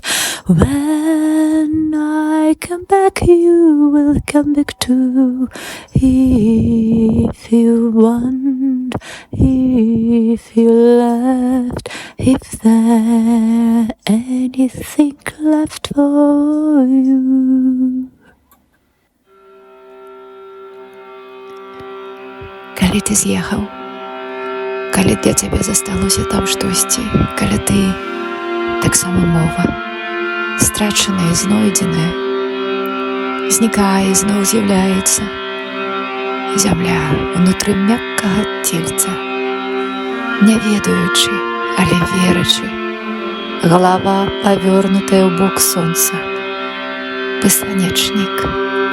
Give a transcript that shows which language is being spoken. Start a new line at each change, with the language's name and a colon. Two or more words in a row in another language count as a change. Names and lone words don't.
English: When I come back, you will come back too. If you want, if you left, if there anything left for you.
Belarusian: Калі ты з'ехаў, калі для цябе засталося там штосьці, калі ты таксама мова, страчаная і знойдзеная, знікае і зноў з'яўляецца зямля ўнутры мяккага цельца, не ведаючы, але верачы, галава павёрнутая ў бок сонца, бесконечнік.